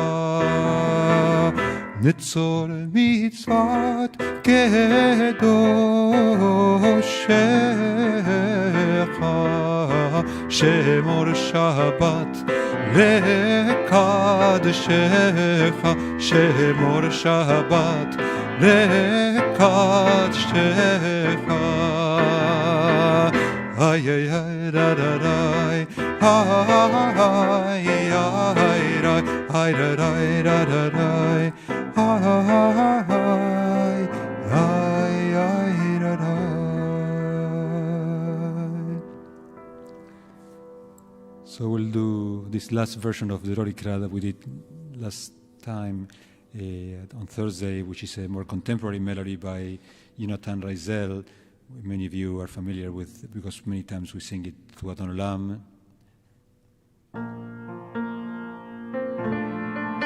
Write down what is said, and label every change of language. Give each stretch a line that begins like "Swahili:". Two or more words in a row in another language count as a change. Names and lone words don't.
Hebrew: נצור מצוות קדושך שמור שבת לקדשך שמור שבת לקדשך ay ay ay da da da ay ay ay da ay da da da da da ay ay da da.
English: So we'll do this last version of the Roly that we did last time on Thursday, which is a more contemporary melody by Yonatan Reizel. Many of you are familiar with because many times we sing it to Adon Olam.